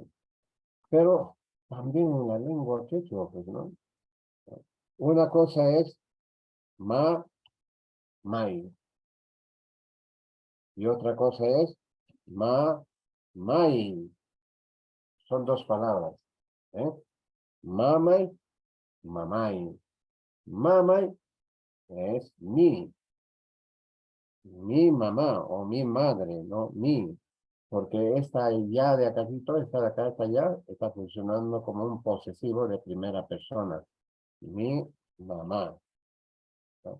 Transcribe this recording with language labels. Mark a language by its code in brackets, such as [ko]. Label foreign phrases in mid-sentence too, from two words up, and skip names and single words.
[es] Pero también en la lengua quechua, pues, ¿no? Una cosa es mai, y otra cosa es mai. Son dos palabras, ¿eh? [qu] Mamay, mamay. [es] Mamay es mi mamá o mi madre, no mi. Porque esta ya de acácito, esta de acá, esta ya, está funcionando como un posesivo de primera persona. Mi mamá. ¿No?